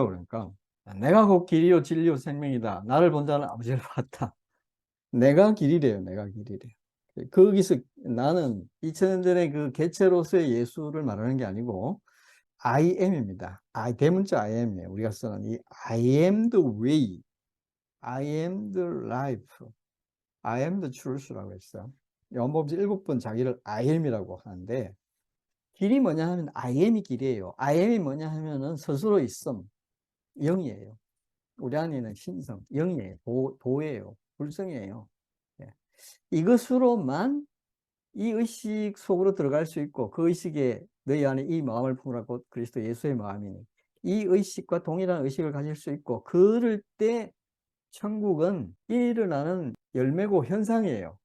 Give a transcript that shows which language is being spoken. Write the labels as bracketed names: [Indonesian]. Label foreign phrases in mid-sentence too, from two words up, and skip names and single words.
[Korean] 그러니까 내가 곧 길이요 진리요 생명이다. 나를 본 자는 아버지를 봤다. 내가 길이래요. 내가 길이래요. 거기서 나는 2000년 전에 그 개체로서의 예수를 말하는 게 아니고 [English] I am [Korean] 입니다. 대문자 [English] I am [Korean] 이에요. 우리가 쓰는 이 [English] I am the way, I am the life, I am the truth [Korean] 라고 했어요. 요한복음 7번 자기를 [English] I am [Korean] 이라고 하는데, 길이 뭐냐 하면 [English] I am [Korean] 이 길이에요. [English] I am [Korean] 이 뭐냐 하면은 스스로 있음, 영이에요. 우리 안에는 신성, 영이에요. 도예요. 불성이에요. 예. 이것으로만 이 의식 속으로 들어갈 수 있고, 그 의식에 너희 안에 이 마음을 품으라 곧 그리스도 예수의 마음이니, 이 의식과 동일한 의식을 가질 수 있고, 그럴 때 천국은 일어나는 열매고 현상이에요.